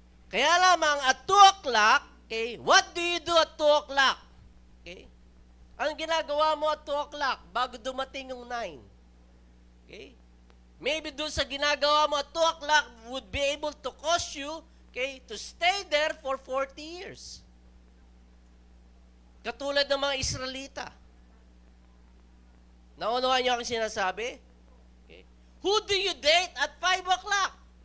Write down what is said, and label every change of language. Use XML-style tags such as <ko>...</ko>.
<tl>Kaya lamang,</tl> <en>at 2 o'clock, okay, what do you do at 2 o'clock? Okay?</en> <tl>Anong ginagawa mo</tl> <en>at 2 o'clock</en> <tl>bago dumating yung 9? Okay?</tl> <en>Maybe</en> <tl>doon sa ginagawa mo</tl> <en>at 2 o'clock would be able to cause you, okay, to stay there for 40 years.</en> <tl>Katulad ng mga Israelita. Naunawaan niyo ang sinasabi?</tl> <en>Okay. Who do you date at 5 o'clock?</en>